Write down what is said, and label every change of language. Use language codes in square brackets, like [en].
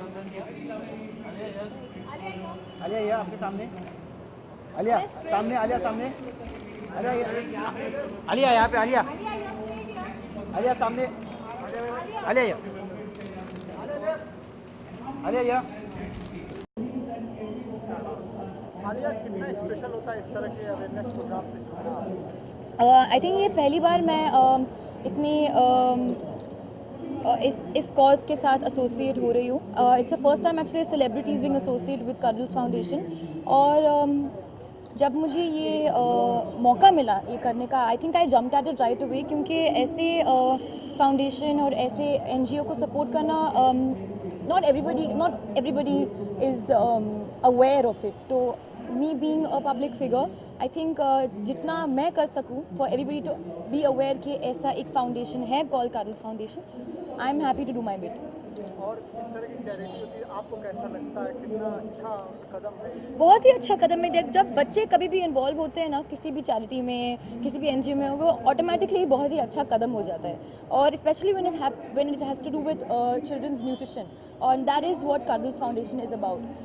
[hi] आलिया ये आपके सामने आलिया सामने आलिया सामने आलिया आलिया यहाँ पे आलिया आलिया सामने आलिया ये आलिया ये आलिया कितना स्पेशल होता है इस तरह के अवेयरनेस प्रोग्राम से जुड़ना? आई थिंक ये पहली बार मैं इतनी इस कॉज के साथ एसोसिएट हो रही हूँ. [en] It's the first time actually celebrities being associate with Colonel's Foundation. [hi] और जब मुझे ये मौका मिला ये करने का, [en] I think I jumped at it right away, [hi] क्योंकि ऐसे फाउंडेशन और ऐसे एनजीओ को सपोर्ट करना [en] not everybody is aware of it. तो me being a public figure, I think [hi] जितना मैं कर सकूँ [en] for everybody to be aware [hi] कि ऐसा एक फाउंडेशन है [en] called Colonel's Foundation, I am happy to do my bit. [hi] और इस तरह की चैरिटी होती है, आपको कैसा लगता है? कितना अच्छा कदम है? बहुत ही अच्छा कदम है. जब बच्चे कभी भी इन्वॉल्व होते हैं ना किसी भी चैरिटी में, किसी भी एनजीओ में, वो ऑटोमेटिकली बहुत ही अच्छा कदम हो जाता है. [en] और specially when it has to do with children's nutrition, और that is what Colonel's Foundation is about.